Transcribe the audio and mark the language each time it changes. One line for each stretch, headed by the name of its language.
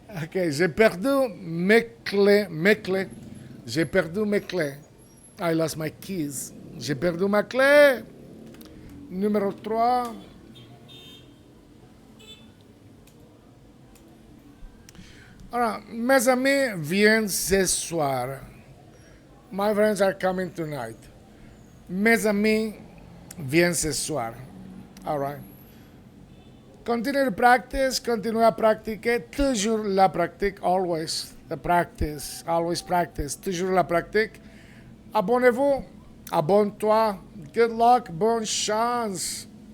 French: Okay, j'ai perdu mes clés. Mes clés. J'ai perdu mes clés.
English: I lost my keys.
French: J'ai perdu ma clé. Numéro 3. Alors, mes amis viennent ce soir.
English: My friends are coming tonight.
French: Mes amis viennent ce soir.
English: All right. Continue to practice.
French: Continue à pratiquer. Toujours la pratique.
English: Always the practice. Always practice.
French: Toujours la pratique. Abonnez-vous. Abonne-toi.
English: Good luck.
French: Bonne chance.